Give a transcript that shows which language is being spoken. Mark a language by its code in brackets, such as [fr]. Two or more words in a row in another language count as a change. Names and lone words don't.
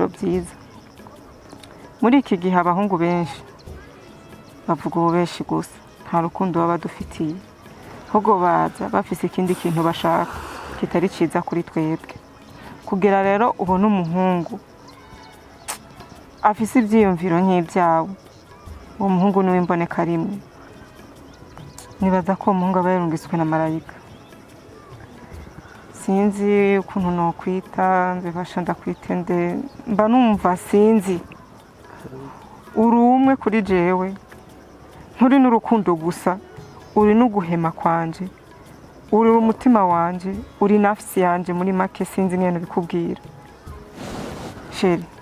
[rn] byiza muri iki gihe abahungu benshi bavuga ububeshi gusa nta rukundo baba badufitiye ahubwo baza bafite ikindi kintu bashaka kitari cyiza kuri twebwe kugira rero ubone umuhungu afite ibyiyumviro nk'ibyawe uwo muhungu niwe mboneka rimwe nibaza ko umuhungu aba yarungitswe na marayika sinzi ukuntu nokwita mbibasha ndakwite nde mba numva sinzi uri umwe kuri jewe nturi n'urukundo gusa uri n'uguhema kwanje uri umutima wanje uri nafsi yanje muri make sinzi ngene bikubwira sheri